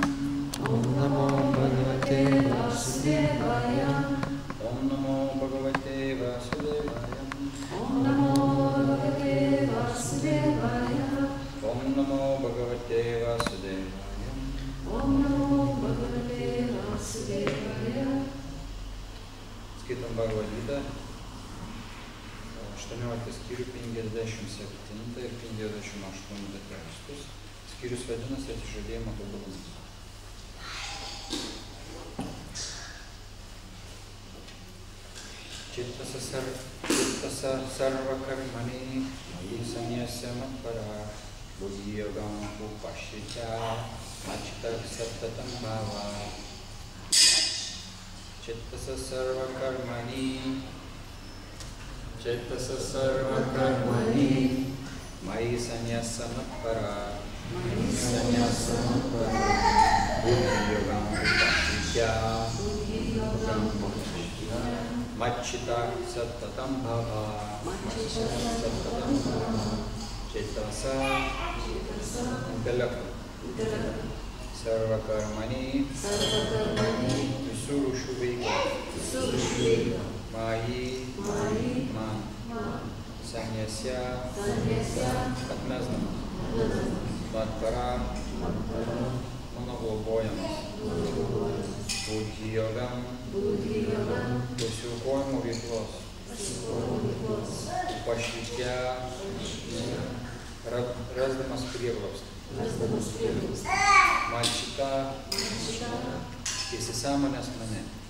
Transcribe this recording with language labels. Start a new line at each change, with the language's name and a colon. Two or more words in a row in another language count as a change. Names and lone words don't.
Sanskrit: ॐ नमो भगवते वासुदेवाय. ॐ नमो भगवते वासुदेवायम्. ॐ नमो भगवते वासुदेवाय. ॐ नमो भगवते वासुदेवायम्. ॐ नमो भगवते वासुदेवाय.
Lithuanian: Skaitom Bhagavad Gita, 18 skyrių 57 ir 58 tekstus. Skyrius vadinasi atsižadėjimo tobulumas.
Sanskrit: चित्तसा सर्व कर्माणि मयि संन्यस्य मत्परः बुद्धि योगम् उपाशित मचितक् सततम् भव. चित्तसा सर्व कर्माणि मयि संन्यस्य मत्परः बुद्धि योगम् उपाशित मचित सततम् भव.
Lithuanian: Chittasa intelektu.
Sanskrit: सर्व कर्माणि
Lithuanian: visų rūšių veikla. Maji man. Sanyasya atmesdamas. Matpara mano globojamas.
Sanskrit: बुद्धि योगम्
Lithuanian: pasiaukojimo veiklos. Upašitya rasdamas prieglobstį. Machita įsisąmonęs mane.